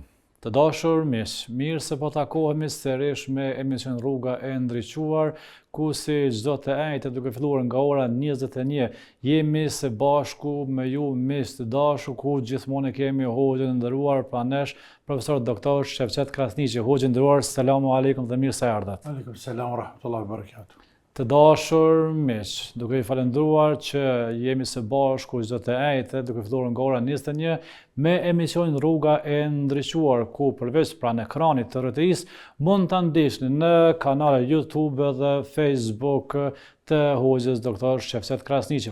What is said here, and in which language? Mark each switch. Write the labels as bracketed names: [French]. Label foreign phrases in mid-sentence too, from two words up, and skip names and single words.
[Albanian] Të dashur miq, mirë se po takohemi sërish me emision Rruga e Ndriçuar, ku si çdo të ejtë duke filluar nga ora 21 jemi së bashku me ju miq të dashur, ku gjithmonë kemi hoxhën e nderuar pranesh, profesor doktor Shevqet Krasniqi. Hoxhë nderuar, [Arabic] السلام عليكم [Albanian] dhe mirë se ardhat. [Arabic] عليكم السلام ورحمة الله وبركاته. [Albanian] Të dashur miq, duke i falendruar që jemi së bashku çdo të ejtë duke filluar nga ora 21 me emisionin Rruga e Ndriçuar, ku përveç pranë ekranit të RTI-s mund ta ndiqni në kanale YouTube dhe Facebook të hoxhës doktor Shevqet Krasniqi.